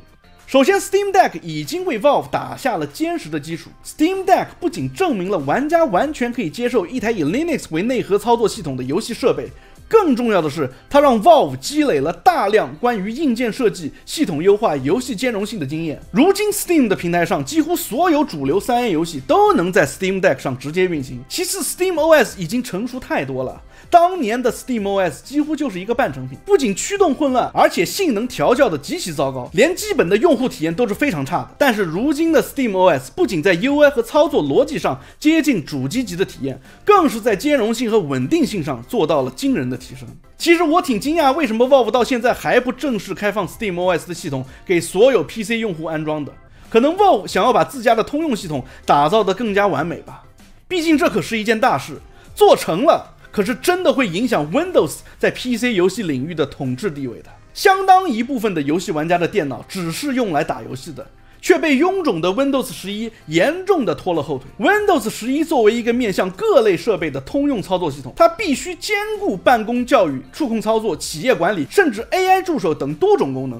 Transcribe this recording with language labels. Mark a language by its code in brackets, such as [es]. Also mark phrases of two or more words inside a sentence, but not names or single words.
[zh] 首先 Steam Deck 已經為 Valve 打下了堅實的基礎。Steam Deck 不僅證明了玩家完全可以接受一台以 Linux 為內核操作系統的遊戲設備，更重要的是，它讓 Valve 積累了大量關於硬件設計、系統優化、遊戲兼容性的經驗。如今 Steam 的平台上，幾乎所有主流 3A 遊戲都能在 Steam Deck 上直接運行。其次 Steam OS 已經成熟太多了，當年的 Steam OS 幾乎就是一個半成品，不僅驅動混亂，而且性能調教的極其糟糕，連基本的用戶體驗都是非常差的。但是如今的 Steam OS 不僅在 UI 和操作邏輯上接近主機级的體驗，更是在兼容性和穩定性上做到了驚人的提升。其實我挺驚訝，為什麼 Valve 到現在還不正式開放 Steam OS 的系統給所有 PC 用戶安裝的？可能 Valve 想要把自家的通用系統打造得更加完美吧。畢竟這可是一件大事，做成了，可是真的會影響 Windows 在 PC 遊戲領域的統治地位的。相當一部分的遊戲玩家的電腦只是用來打遊戲的，卻被臃腫的 Windows 11嚴重的拖了後腿。Windows 11作為一個面向各類設備的通用操作系統，它必須兼顧辦公、教育、觸控操作、企業管理，甚至 AI 助手等多種功能。